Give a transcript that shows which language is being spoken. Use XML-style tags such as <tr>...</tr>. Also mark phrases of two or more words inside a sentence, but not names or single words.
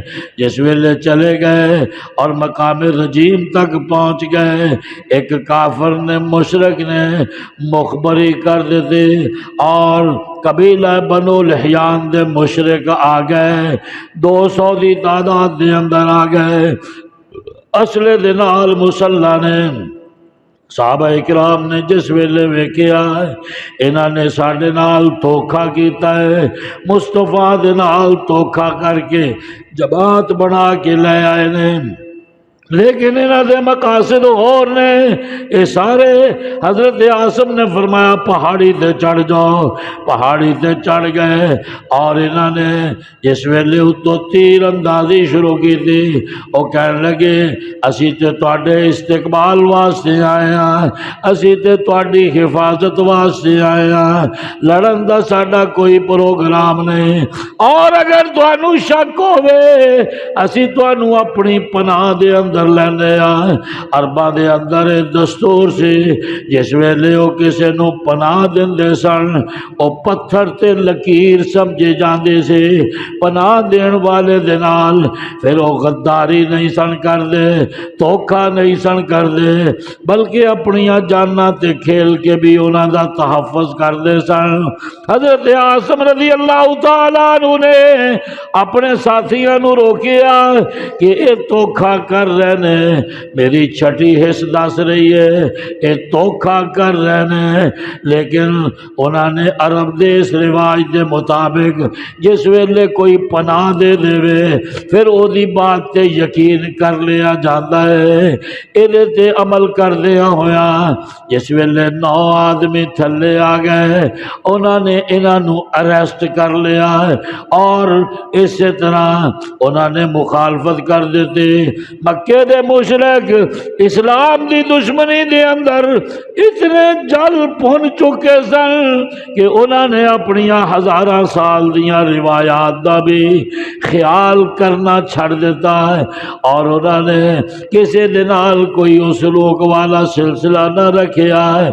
<pa>جس ویلے چلے گئے اور مقام رجیم تک پہنچ گئے، ایک کافر نے، مشرک نے مخبری کر دیتے اور قبیلہ بنو لحیان دے مشرک آ گئے، 200 دی تعداد دے اندر آ گئے، اسلحے دے نال مسلح نے۔ صحابہ اکرام نے جس ویلے ویکھیا انہاں نے ساڈے نال دھوکھا کیتا ہے، مصطفیٰ دے نال دھوکھا کر کے جماعت بنا کے لے آئے نے، لیکن انہاں دے مقاصد اور نے۔ یہ سارے حضرت عاصم نے فرمایا پہاڑی تے چڑھ جاؤ، پہاڑی تے چڑھ گئے اور انہاں نے جس ویلے اتو تیر اندازی شروع کی تھی، وہ کہنے لگے اسی تے تواڈے استقبال واسطے آئے ہیں، اسی تے تواڈی حفاظت واسطے آئے ہیں، لڑن دا ساڈا کوئی پروگرام نہیں، اور اگر تانوں شک ہوئے اسی تانوں اپنی پناہ دے اندر اندر لیندے آ۔ عرباں دے اندر دستور سی جس ویلے او کسے نو پناہ دیندے سن او پتھر تے لکیر سمجھے جاندے سے، پناہ دین والے دے نال پھر او غداری نہیں سن کردے، دھوکا نہیں سن کردے، بلکہ اپنیاں جاناں تے کھیل کے بھی انہاں دا تحفظ کردے سن۔ حضرت عاصم رضی اللہ تعالیٰ عنہ نے اپنے ساتھیاں نو روکیا کہ اے دھوکا کر رہے نے، میری چھٹی حص دس رہی ہے اے دھوکا کر رہے نے، لیکن انہوں نے عرب دے اس رواج دے مطابق جس ویلے کوئی پناہ دے دے پھر او دی بات تے یقین کر لیا جاتا ہے۔ ایدے تے عمل کر دیا ہویا جس ویلے 9 آدمی تھلے آ گئے، انہوں نے انہوں نے اریسٹ کر لیا اور اسی طرح انہوں نے مخالفت کر دیتے۔ مکے دے مشرک اسلام دی دشمنی دے اندر اتنے جل پھن چکے سن کہ انہوں نے اپنی ہزاراں سال دیاں روایات دا بھی خیال کرنا چھڑ دیتا ہے، اور انہوں نے کسی دنال کوئی سلوک والا سلسلہ نہ رکھیا ہے۔</pa>